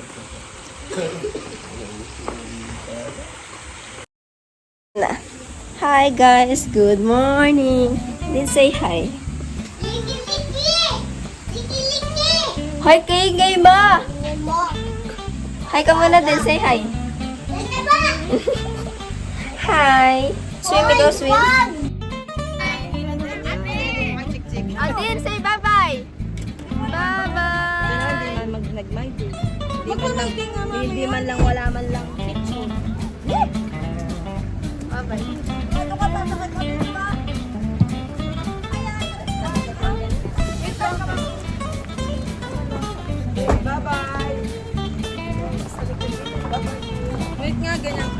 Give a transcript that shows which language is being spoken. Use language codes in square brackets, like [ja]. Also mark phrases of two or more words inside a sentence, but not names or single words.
[en] Na. Hi. Hi guys, good morning. Din say hi. [tl] Hi kaingay ba? Hi ka muna din, [en] say hi. Hi. Swim, go swim. Adin, say bye-bye. Bye-bye. [tl] Hindi man lang, wala man lang. [en] Bye-bye. [tl] Wait nga, ganyan ka.